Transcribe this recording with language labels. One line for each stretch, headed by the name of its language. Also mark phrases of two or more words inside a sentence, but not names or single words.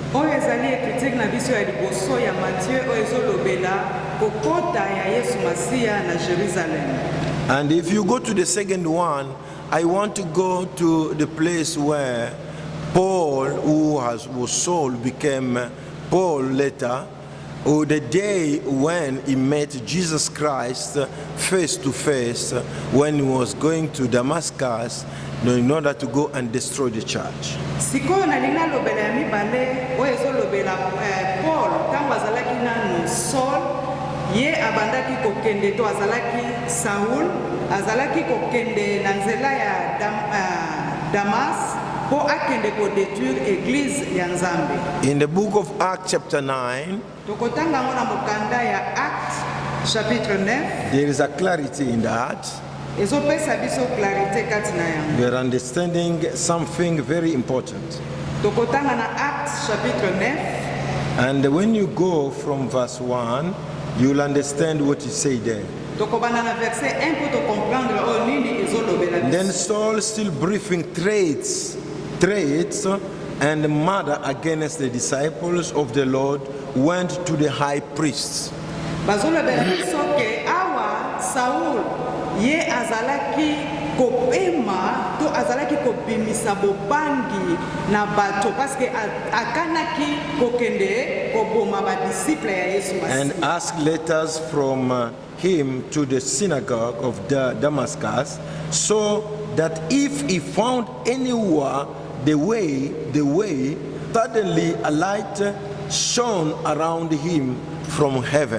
English: And if you go to the second one, I want to go to the place where Paul, who was Saul, became Paul later, or the day when he met Jesus Christ face to face when he was going to Damascus in order to go and destroy the church.
Lingala: Sikoyo nalinga lobela ya mibale oyo ezolobela Paul ntango azalaki nanu Saul ye abandaki kokende to azalaki Saul azalaki kokende na nzela ya Damas po akende ko
French: détruire église
Lingala: ya Nzambe.
English: In the book of Acts chapter 9,
Lingala: tokotanga ngona mokanda ya Acts chapitre 9,
English: there is a clarity in that. We are understanding something very important. And when you go from verse 1, you'll understand what he said there. Then Saul, still breathing threats and murder against the disciples of the Lord, went to the high priests. Ye azalaki kopema to azalaki kopimisa bobangi na bato
French: parce que
English: akanaki kokende koboma ba disciple ya Yesu Masiya. And asked letters from him to the synagogue of Damascus, so that if he found anywhere the way, suddenly a light shone around him from heaven.